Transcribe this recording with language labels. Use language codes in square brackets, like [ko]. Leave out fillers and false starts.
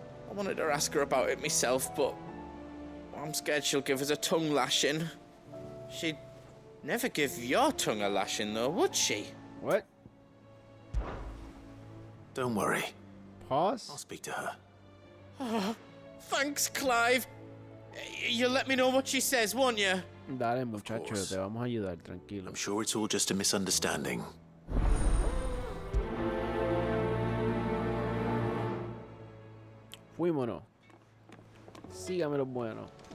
[en] I wanted to ask her about it myself, but I'm scared she'll give us a tongue lashing. She'd never give your tongue a lashing, though, would she? What? Don't worry. Pause. I'll speak to her. Oh, thanks, Clive. You'll let me know what she says, won't you? [es] Dale, muchacho, te vamos a ayudar, tranquilo. [en] I'm sure it's all just a misunderstanding. [es] Fuímonos. Sígame los buenos.